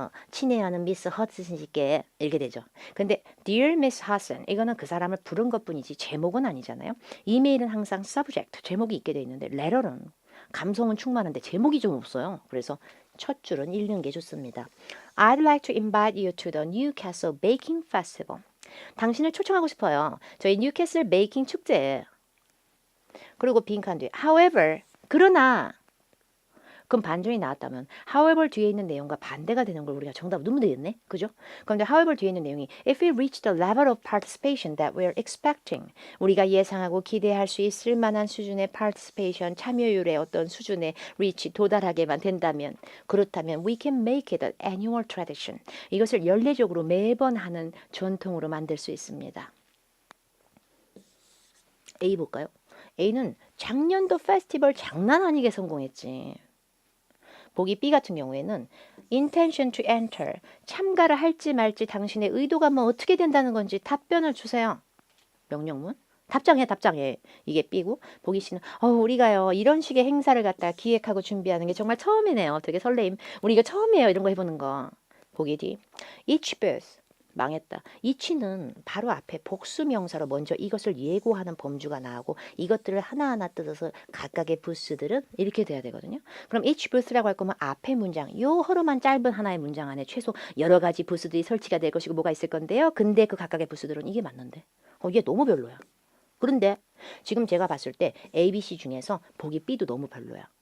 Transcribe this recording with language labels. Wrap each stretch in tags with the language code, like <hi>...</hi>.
<ko>친애하는 미스 허드슨 씨께 이렇게 되죠. 근데</ko> <en>Dear Miss Hudson</en> <ko>이거는 그 사람을 부른 것뿐이지 제목은 아니잖아요. 이메일은 항상 subject 제목이 있게 돼 있는데 letter는 감성은 충만한데 제목이 좀 없어요. 그래서 첫 줄은 읽는 게 좋습니다.</ko> <en>I'd like to invite you to the Newcastle Baking Festival.</en> <ko>당신을 초청하고 싶어요. 저희 뉴캐슬 베이킹 축제에. 그리고 빈칸 뒤에 However, 그러나 그럼 반전이 나왔다면 however 뒤에 있는 내용과 반대가 되는 걸 우리가 정답 넣으면 되겠네. 그죠? 그런데 however 뒤에 있는 내용이</ko> <en>if we reach the level of participation that we're expecting</en> <ko>우리가 예상하고 기대할 수 있을 만한 수준의 participation 참여율의 어떤 수준에 reach 도달하게만 된다면 그렇다면</ko> <en>we can make it an annual tradition</en> <ko>이것을 연례적으로 매번 하는 전통으로 만들 수 있습니다. A 볼까요? A는 작년도 페스티벌 장난 아니게 성공했지. 보기 B 같은 경우에는</ko> <en>intention to enter</en> <ko>참가를 할지 말지 당신의 의도가 뭐 어떻게 된다는 건지 답변을 주세요. 명령문 답장해 이게 B고 보기 C는 우리가요 이런 식의 행사를 갖다 기획하고 준비하는 게 정말 처음이네요. 되게 설레임. 우리 이거 처음이에요. 이런 거 해보는 거. 보기 D each booth 망했다. each는 바로 앞에 복수명사로 먼저 이것을 예고하는 범주가 나오고 이것들을 하나하나 뜯어서 각각의 부스들은 이렇게 돼야 되거든요. 그럼 each booth라고 할 거면 앞에 문장, 요 허름한 짧은 하나의 문장 안에 최소 여러 가지 부스들이 설치가 될 것이고 뭐가 있을 건데요. 근데 그 각각의 부스들은 이게 맞는데 이게 너무 별로야. 그런데 지금 제가 봤을 때 A, B, C 중에서 보기 B도 너무 별로야.</ko>